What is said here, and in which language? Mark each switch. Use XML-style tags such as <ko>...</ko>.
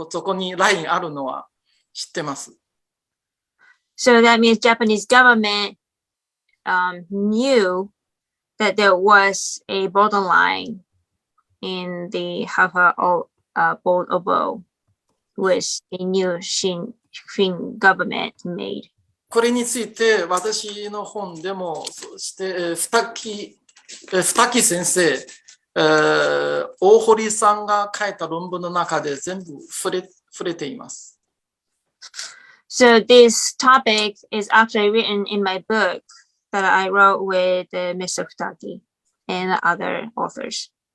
<ja>そこにラインあるのは知ってます。</ja> <en>So that means Japanese government knew that there was a borderline in the Halha bowl of woe, which the new Qing government made.</en> <ja>これについて私の本でも、そして二木先生、大堀さんが書いた論文の中で全部触れています。</ja> <en>So this topic is actually written in my book that I wrote with Mr. Futaki and other authors.</en>